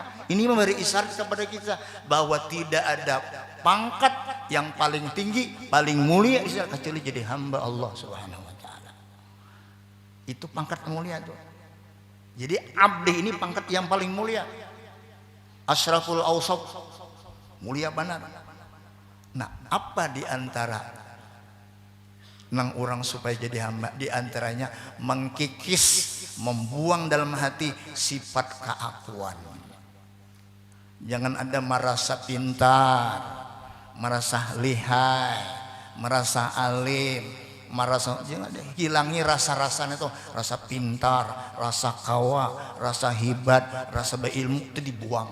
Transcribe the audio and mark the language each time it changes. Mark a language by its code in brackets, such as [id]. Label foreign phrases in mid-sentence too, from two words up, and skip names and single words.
[id] Ini memberi isyarat kepada kita bahwa tidak ada pangkat yang paling tinggi, paling mulia kecuali jadi hamba [ar] Allah Subhanahu wa taala. [id] Itu pangkat mulia tuh. Jadi abdi ini pangkat yang paling mulia. [ar] Asyraful awsat, [id] mulia benar. [bjn] Nah, apa di antara nang orang supaya jadi hamba? [id] Di antaranya mengkikis, membuang dalam hati sifat keakuan. Jangan ada merasa pintar, merasa lihai, merasa alim, marasa jangan ada hilangi rasa-rasanya itu, rasa pintar, rasa kawa, rasa hebat, rasa berilmu itu dibuang.